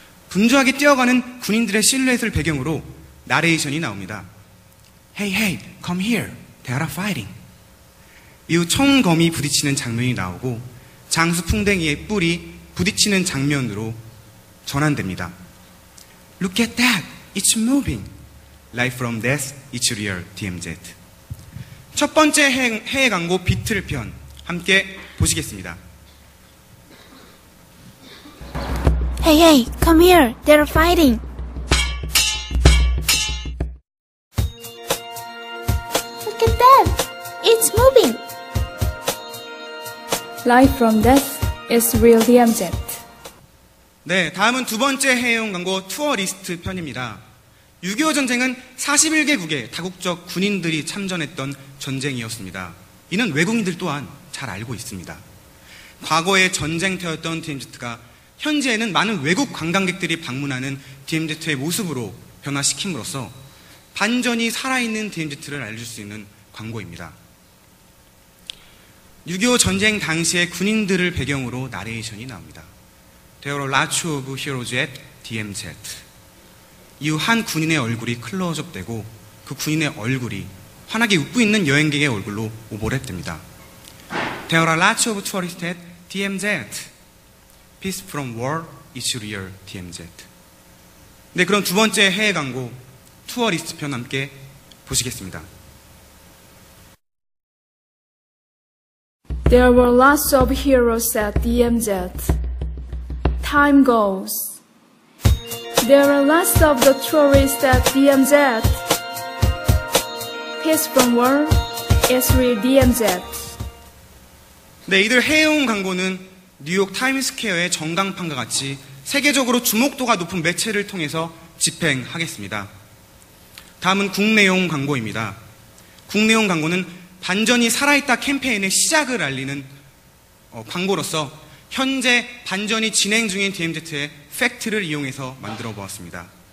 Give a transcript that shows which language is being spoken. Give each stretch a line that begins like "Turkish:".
Korean: 분주하게 뛰어가는 군인들의 실루엣을 배경으로 나레이션이 나옵니다.
English: Hey, hey, come here. They are fighting.
Korean: 이후 총검이 부딪히는 장면이 나오고 장수 풍뎅이의 뿔이 부딪히는 장면으로 전환됩니다.
English: Look at that. It's moving. Life from death, it's real, DMZ.
Korean: 첫 번째 해외 광고 비틀편 함께 보시겠습니다.
English: Hey, hey, come here. They're fighting. Look at that. It's moving. Life from death is real DMZ.
Korean: 네, 다음은 두 번째 해외용 광고 투어리스트 편입니다. 6.25 전쟁은 41개국의 다국적 군인들이 참전했던 전쟁이었습니다. 이는 외국인들 또한 잘 알고 있습니다. 과거에 전쟁터였던 DMZ가 현재에는 많은 외국 관광객들이 방문하는 DMZ의 모습으로 변화시킴으로써 반전이 살아있는 DMZ를 알려줄 수 있는 광고입니다. 6.25 전쟁 당시의 군인들을 배경으로 나레이션이 나옵니다.
English: There are lots of heroes at DMZ.
Korean: 이후 한 군인의 얼굴이 클로즈업 되고 그 군인의 얼굴이 환하게 웃고 있는 여행객의 얼굴로 오버랩됩니다.
English: There are lots of tourists at DMZ. Peace from war, it's real DMZ.
Korean: 네, 그럼 두 번째 해외 광고 투어리스트 편 함께 보시겠습니다.
English: There were lots of heroes at DMZ. time goes, there are lots of the tourists at DMZ. Peace from war is real DMZ.
Korean: 네, 이들 해외용 광고는 뉴욕 타임스퀘어의 전광판과 같이 세계적으로 주목도가 높은 매체를 통해서 집행하겠습니다. 다음은 국내용 광고입니다. 국내용 광고는 반전이 살아있다 캠페인의 시작을 알리는 광고로서 현재 반전이 진행 중인 DMZ의 팩트를 이용해서 만들어 보았습니다.